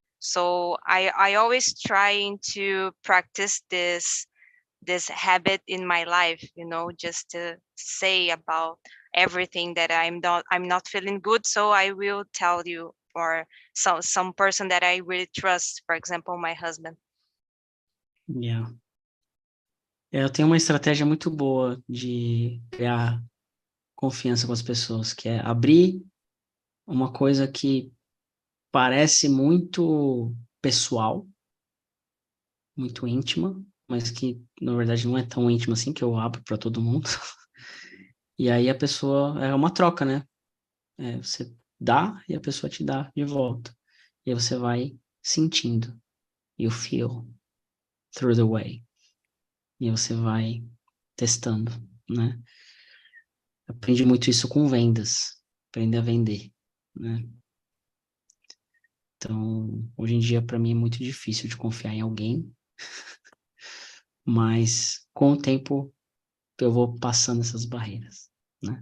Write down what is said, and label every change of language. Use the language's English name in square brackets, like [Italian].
[English] So I always trying to practice this habit in my life, just to say about everything that I'm not feeling good, so I will tell you, or some person that I really trust, for example, my husband. Yeah. [Portuguese] Eu tenho uma estratégia muito boa de criar confiança com as pessoas, que é abrir uma coisa que parece muito pessoal, muito íntima, mas que, na verdade, não é tão íntima assim, que eu abro para todo mundo. E aí a pessoa, é uma troca, né? Você dá e a pessoa te dá de volta. E aí você vai sentindo. [English] You feel through the way. [Portuguese] E aí você vai testando, né? Aprendi muito isso com vendas. Aprender a vender, né? Então, hoje em dia, para mim, é muito difícil de confiar em alguém. Mas, com o tempo, eu vou passando essas barreiras, né?